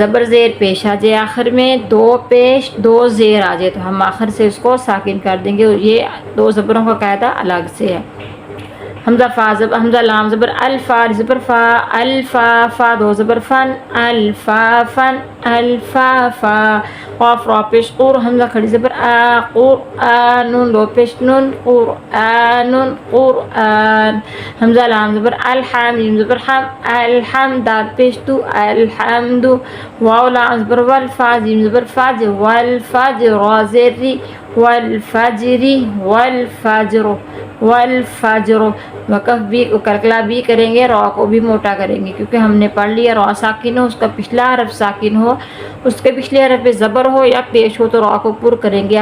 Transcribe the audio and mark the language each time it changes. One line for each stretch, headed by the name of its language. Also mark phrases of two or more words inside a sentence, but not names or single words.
Urdu: زبر زیر پیش آ جائے آخر میں، دو پیش دو زیر آ جائے تو ہم آخر سے اس کو ساکن کر دیں گے. یہ دو زبروں کا قاعدہ الگ سے ہے. حمزہ فا زبر، حمزہ لام زبر الفا، زبر فا، الفا، فا دو زبر فن، الفا فن، الفا فا، قاف را پیش قور، حمزہ کھڑی زبر آ، قرآن، نون دو پیش نون، قرآن، قرآن، حمزہ لام زبر الحم، میم زبر حم، الحمد، دال پیش تو، الحمد، واو لام زبر والفا، جیم زبر فاج، والفجر، را زیر ری، والفجر، والفجر، والفجر، وقف بھی کلکلا بھی کریں گے، را کو بھی موٹا کریں گے، کیونکہ ہم نے پڑھ لیا را ساکن ہو اس کا پچھلا حرف ساکن ہو، اس کے پچھلے حرف پہ زبر ہو یا پیش ہو تو را کو پر کریں گے۔